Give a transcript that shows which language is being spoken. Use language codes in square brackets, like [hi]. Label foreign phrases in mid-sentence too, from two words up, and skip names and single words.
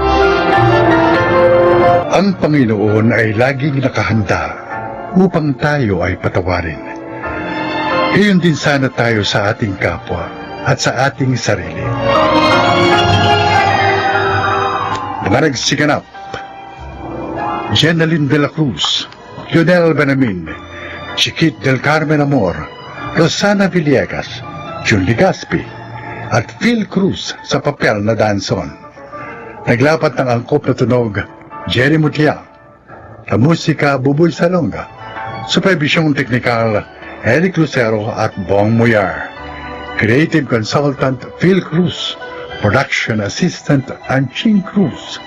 [tl] Ang Panginoon ay laging nakahanda upang tayo ay patawarin. Gayon din sana tayo sa ating kapwa at sa ating sarili. Mga nagsiganap, Jenaline de la Cruz, Lionel Benamin, Chiquit del Carmen Amor, Rosana Villegas, Jun Legaspi, at Phil Cruz sa papel na Danson. Naglapat ng angkop na tunog, Jerry Mutiang. Sa musika, Buboy Salonga. Supervisyong teknikal, Eric Lucero at Bong Muyar. [en] Creative Consultant, Phil Cruz. Production Assistant, Anching Cruz.